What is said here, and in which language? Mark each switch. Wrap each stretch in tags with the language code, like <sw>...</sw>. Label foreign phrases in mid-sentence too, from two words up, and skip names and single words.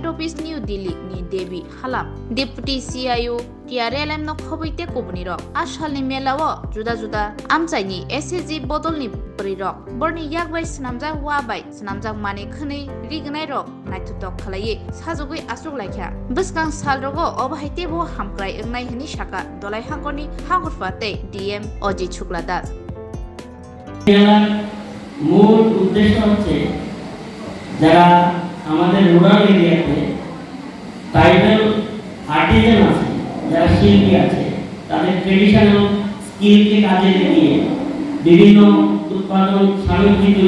<trp>Office New Delhi ni Devi Halam</trp> <en>Deputy CIO</en> <trp>TRLM no Khoboite Kubni Rok Ashalni Melawo Juda Juda Amchaini SSG Bodolni Bri Rok Borni Yagbai Snamjak Wabai Snamjak Mani Khni Rignai Rok Naitutok Khalaye Sajugui Asuk Laikha Buskang Salrogo Obahaite Bo Hamkrai Engnai Hini Shaka Dolai Hangkoni Hangkurfate DM Oji Chukladas</trp> <bn>মূল উদ্দেশ্য হচ্ছে যারা আমাদের</bn> <en>rural area tribal artisan</en> <bn>আছে যারা শিল্পী আছে তাদের</bn> <en>traditional skill</en> <bn>কাজে লাগিয়ে বিভিন্ন উৎপাদন সামগ্রী তৈরি</bn>